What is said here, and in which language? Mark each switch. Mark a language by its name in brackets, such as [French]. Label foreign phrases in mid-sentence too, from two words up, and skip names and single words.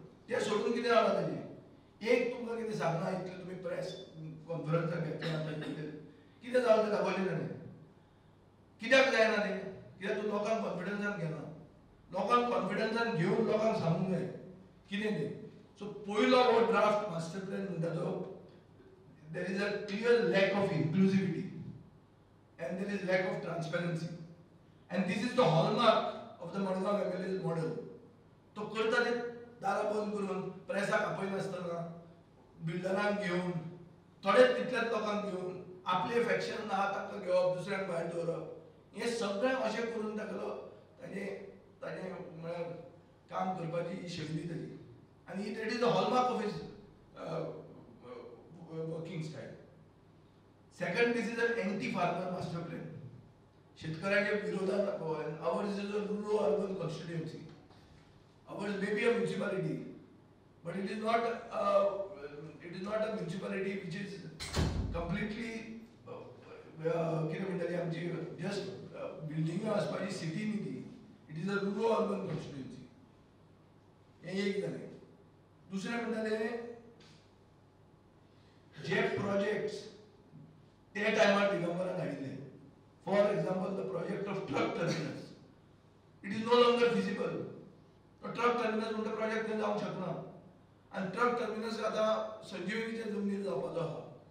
[Konkani] तें सोडून कितें जालां ताजें? एक तुमकां कितें सांगना, इतलें तुमी प्रेस कॉन्फरन्साक घेतल्या आतां कितें जालां तें दाखयलें ताणें. कित्याक जायना ते? कित्याक तूं लोकांक कॉन्फिडन्सान घेना. लोकांक कॉन्फिडन्सान घेवन लोकांक सांगूंक जाय कितें तें. सो पयलो हो ड्राफ्ट मास्टर प्लॅन म्हणटा तो [English] there is a clear lack of inclusivity and there is lack of transparency, and this is the hallmark of the Madgaon MLA's model. [Konkani] तो करता ते दारां बंद करून प्रेसाक आपयनासतना बिल्डरांक घेवन थोडेच तितल्याच लोकांक घेवन आपले फॅक्शन आहा ताका घेवप दुसऱ्यांक भायर दवरप हें सगळें अशें करून दाखयलो ताणें म्हळ्यार काम करपाची ही शैली ताची आनी [English] that is the hallmark of his working style. Second, this is an anti-farmer master plan. [Konkani] शेतकऱ्याच्या विरोधात [English] ours is a rural urban constituency. Ours may be a municipality, but it is not a municipality which is completely [Konkani] कितें म्हणटाली आमची [English] just building [Konkani] आसपाची city न्ही ती. [English] It is a rural urban constituency. [Konkani] हें एक जालें. दुसरें म्हणटालें जे प्रोजेक्ट्स त्या टायमार दिगंबरान हाडिल्ले. [English] for example the project of truck terminus. it is no longer feasible. [Konkani] ट्रक टर्मिनस म्हणटा प्रोजेक्ट थंय जावंक शकना. आनी ट्रक टर्मिनस आतां संजीवनीच्या जमनीर जावपाचो आहा.